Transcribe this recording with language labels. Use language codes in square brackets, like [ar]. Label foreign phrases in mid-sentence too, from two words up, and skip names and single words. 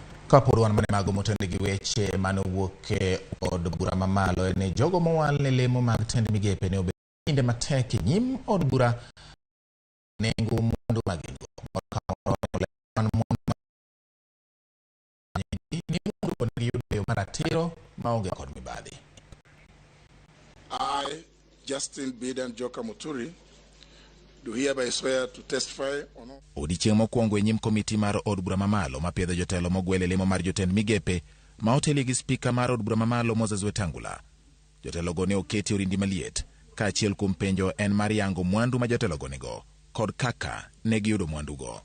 [luo] Kapodwan mane mago motende gi weche manowuok e od bura mamalo ne jogo mowal ne lemo mag tend migepe ne obedo kinde matek e nyim od bura nengo mwandu magingo maratiro maonge kod mibadhi. [en] I, Justin Bidan Joka Muturi, do hereby swear to testify on all. [luo] Odiochieng' mokwongo e nyim komiti mar od bura mamalo mapiedho jotelo mogwel e lemo mar jotend migepe ma oteli gi spika mar od bura mamalo Moses Wetangula. Jotelogo ne oketi orindi maliet, ka achiel kuom penjo en mar yango mwandu ma jotelogo nigo kod kaka ne giyudo mwandugo.